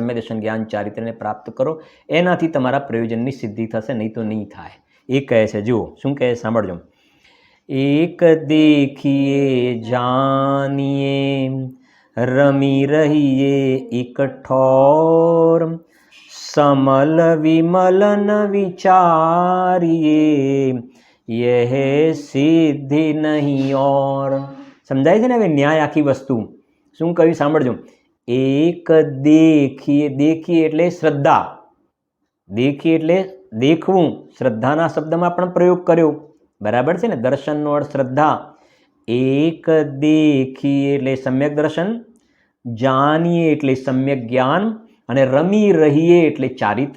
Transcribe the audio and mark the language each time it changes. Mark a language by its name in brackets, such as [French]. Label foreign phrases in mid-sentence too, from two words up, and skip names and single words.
[Gujarati] સમ્યક દર્શન જ્ઞાન ચારિત્ર્યને પ્રાપ્ત કરો, એનાથી તમારા પ્રયોજનની સિદ્ધિ થશે, નહીં તો નહીં થાય. એ કહે છે, જુઓ શું કહે, સાંભળજો. [Hindi] एक देखिए जानिए रमी रहिए एक ठौर, समल विमल न विचारिए यह सिद्धि नहीं और. [Gujarati] સમજાય છે ને હવે ન્યાય આખી વસ્તુ શું કહ્યું સાંભળજો. [Hindi] एक देखिए, [Gujarati] દેખીએ એટલે શ્રદ્ધા, દેખીએ એટલે દેખવું, શ્રદ્ધાના શબ્દમાં પણ પ્રયોગ કર્યો, બરાબર છે ને. દર્શનનો અર્થ શ્રદ્ધા. [Hindi] एक देखिए [Gujarati] એટલે સમ્યક દર્શન, જાનીએ એટલે સમ્યક જ્ઞાન, અને [Hindi] रमी रहिए [Gujarati] એટલે ચારિત્ર.